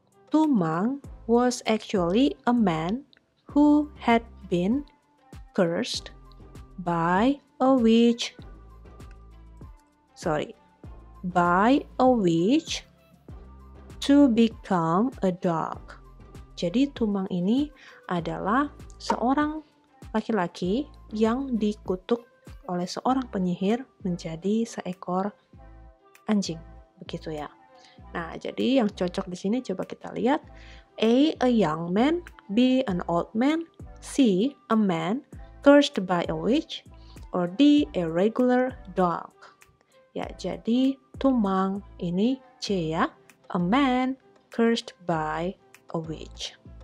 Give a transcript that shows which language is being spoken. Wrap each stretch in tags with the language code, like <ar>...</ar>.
<en>Tumang was actually a man who had been cursed by a witch. By a witch to become a dog.</en> <id>Jadi Tumang ini adalah seorang laki-laki yang dikutuk oleh seorang penyihir menjadi seekor anjing, begitu ya. Nah, jadi yang cocok di sini coba kita lihat.</id> <en>A young man, B, an old man, C, a man cursed by a witch, or D, a regular dog.</en> <id>Ya, jadi Tumang ini C ya,</id> <en>a man cursed by a witch.</en>